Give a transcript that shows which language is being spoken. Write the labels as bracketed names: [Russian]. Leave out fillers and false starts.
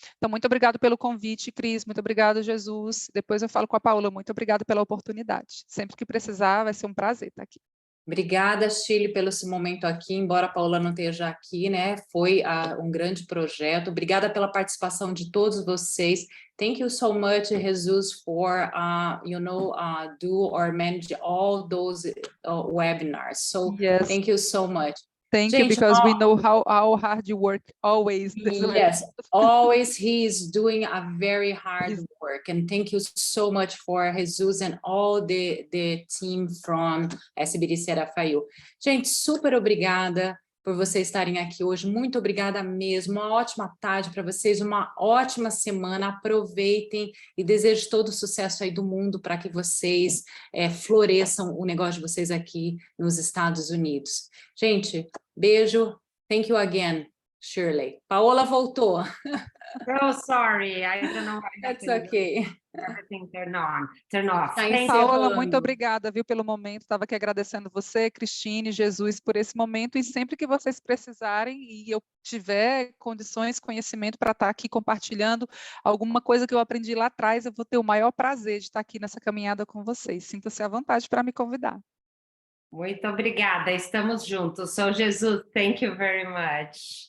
[Portuguese] Então, muito obrigado pelo convite, Cris, muito obrigado, Jesus. Depois eu falo com a Paola, muito obrigada pela oportunidade. Sempre que precisar, vai ser um prazer estar aqui. Obrigada, Shirley, pelo esse momento aqui, embora a Paola não esteja aqui, né? Foi um grande projeto. Obrigada pela participação de todos vocês. [English] Thank you so much, Jesus, for do or manage all those webinars. So yes. Thank you so much. Thank you, because we know how hard you work always. Yes, always he is doing a very hard work. And thank you so much for Jesus and all the team from SBDC FIU. [Portuguese] Gente, super obrigada por vocês estarem aqui hoje. Muito obrigada mesmo. Uma ótima tarde para vocês, uma ótima semana. Aproveitem e desejo todo o sucesso aí do mundo para que vocês floresçam o negócio de vocês aqui nos Estados Unidos. Gente, beijo. [English] Thank you again, Shirley. [Portuguese] Paola voltou. [English] So sorry, I don't know why. That's okay. Everything turn off. [Portuguese] Paola, muito obrigada, viu, pelo momento. Estava aqui agradecendo você, Cristine, Jesus, por esse momento, e sempre que vocês precisarem e eu tiver condições, conhecimento para estar aqui compartilhando alguma coisa que eu aprendi lá atrás, eu vou ter o maior prazer de estar aqui nessa caminhada com vocês. Sinta-se à vontade para me convidar. Muito obrigada, estamos juntos. [English] So, Jesus, thank you very much.